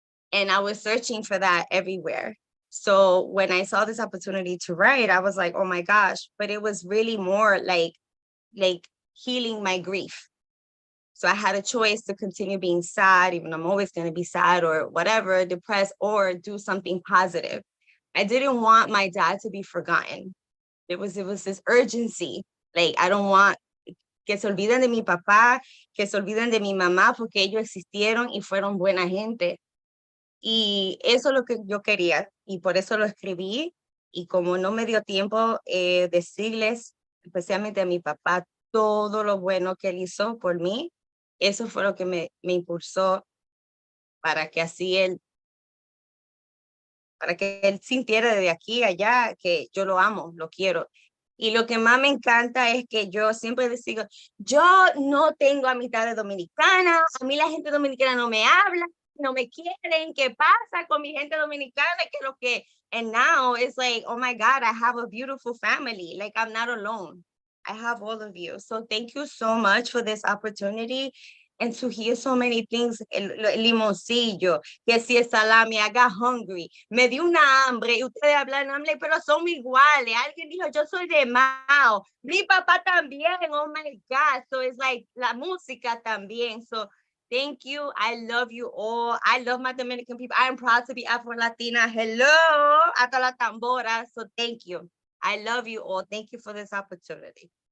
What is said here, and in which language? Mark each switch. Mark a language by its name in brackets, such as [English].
[English] And I was searching for that everywhere. So when I saw this opportunity to write, I was like, oh my gosh, but it was really more like healing my grief. So I had a choice to continue being sad, even though I'm always going to be sad or whatever, depressed, or do something positive. I didn't want my dad to be forgotten. It was this urgency. Like, I don't want [Spanish] que se olviden de mi papá, que se olviden de mi mamá, porque ellos existieron y fueron buena gente. Y eso es lo que yo quería, y por eso lo escribí. Y como no me dio tiempo decirles, especialmente a mi papá, todo lo bueno que él hizo por mí, eso fue lo que me impulsó para que él sintiera desde aquí a allá que yo lo amo, lo quiero. Y lo que más me encanta es que yo siempre digo, yo no tengo amistades dominicanas, a mí la gente dominicana no me habla, no me quieren, ¿qué pasa con mi gente dominicana? [English] And now it's like, oh my God, I have a beautiful family. Like, I'm not alone. I have all of you. So thank you so much for this opportunity and to hear so many things. [Spanish] El limoncillo, que si el salami, [English] I got hungry. [Spanish] Me dio una hambre y ustedes hablan hambre, pero son iguales. Alguien dijo, yo soy de Mao. Mi papá también. [English] Oh my God. So it's like [Spanish] la música también. [English] So thank you. I love you all. I love my Dominican people. I am proud to be Afro-Latina. Hello. [Spanish] Hasta la tambora. [English] So thank you. I love you all. Thank you for this opportunity.